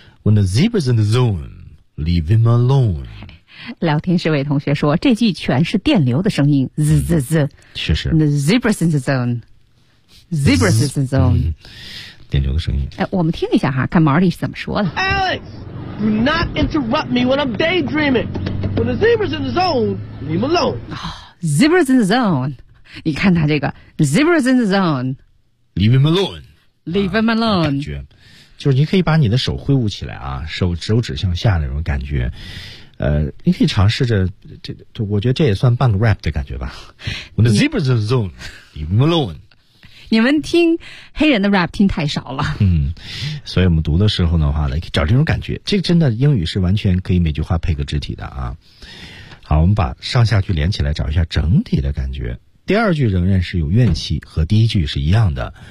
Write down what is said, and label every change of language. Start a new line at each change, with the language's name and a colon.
English: When the zebra's in the zone， leave him alone。
Chinese: 聊天室位同学说这句全是电流的声音 zzz，确实
English: the zebra's in the zoneZebra's in the zone.
Chinese: 电流的声音。我们听一下哈，看 Marty 是怎么说的。
English: Alex, do not interrupt me when I'm daydreaming. When the zebra's in the zone, leave me alone.、 Zebra's in the zone.
Chinese: 你看他这个
English: Zebra's in the zone. Leave him alone. Leave him alone.、
Chinese: 感觉就是你可以把你的手挥舞起来啊，手指向下那种感觉。你可以尝试着，我觉得这也算半个 rap 的感觉吧。
English: When the zebra's in the zone, leave him alone.
Chinese: 你们听黑人的 rap 听太少了。所以我们读的时候的话呢，可以找这种感觉。这个真的英语是完全可以每句话配个肢体的啊。好，我们把上下句连起来，找一下整体的感觉。第二句仍然是有怨气，和第一句是一样的。